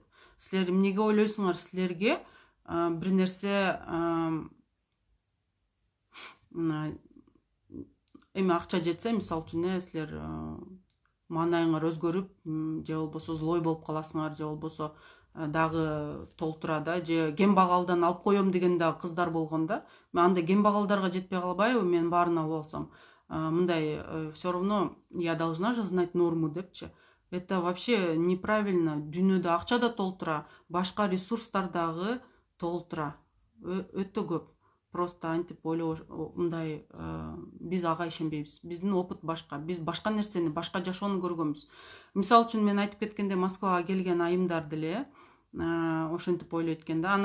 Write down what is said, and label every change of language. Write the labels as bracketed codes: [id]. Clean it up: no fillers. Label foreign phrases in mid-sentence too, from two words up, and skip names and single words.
[ky] Силер эмнеге ойлойсуңар силерге бир нерсе эми акча жетсе, мисалы үчүн силер маанайыңар өзгөрүп, же болбосо злой болуп каласыңар, же болбосо дагы толтура да, же кембагалдан алып коем деген дагы кыздар болгон да. Мен андай кембагалдарга жетпей калбайбы, мен баарын алып алсам, мындай [ru] все равно я должна же знать норму [ky] депчи. [ru] Это вообще неправильно. [ky] Дүйнөдө акча да толтура, башка ресурстар дагы толтура. Өтө көп. Просто антип мындай биз ага ишенбейбиз. Биздин опыт башка. Биз башка нерсени, башка жашоону көргөнбүз. Мисалы үчүн мен айтып кеткенде Москвага келген айымдар деле ошентип ойлойт экен да.